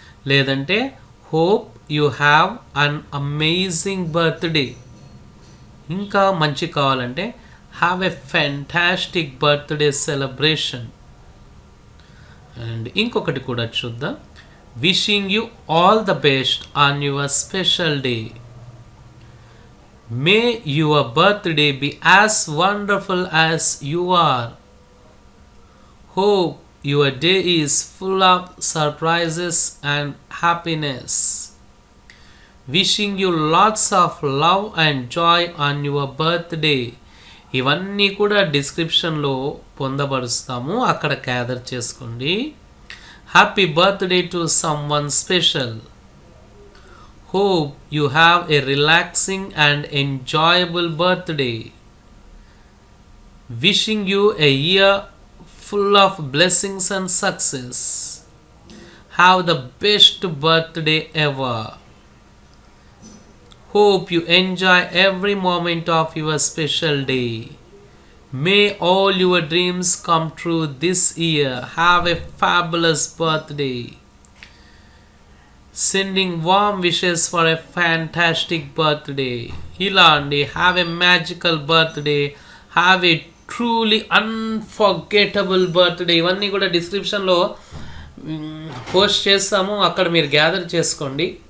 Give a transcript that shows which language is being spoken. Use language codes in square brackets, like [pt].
[te] లేదంటే [en] Hope you have an amazing birthday. [te] ఇంకా మంచి కావాలంటే [en] Have a fantastic birthday celebration. And [te] ఇంకొకటి కూడా చూద్దాం, [en] Wishing you all the best on your special day. May your birthday be as wonderful as you are. Hope your day is full of surprises and happiness. Wishing you lots of love and joy on your birthday. [te] ఇవన్నీ కూడా డిస్క్రిప్షన్లో పొందపరుస్తాము, అక్కడ gather చేసుకోండి. [en] Happy birthday to someone special. Hope you have a relaxing and enjoyable birthday. Wishing you a year full of blessings and success. Have the best birthday ever. Hope you enjoy every moment of your special day. May all your dreams come true this year. Have a fabulous birthday. Sending warm wishes for a fantastic birthday. [te] ఇలా అండి, [en] Have a magical birthday, have a truly unforgettable birthday. [te] ఇవన్నీ కూడా డిస్క్రిప్షన్లో post చేస్తాము, అక్కడ మీరు gather చేసుకోండి.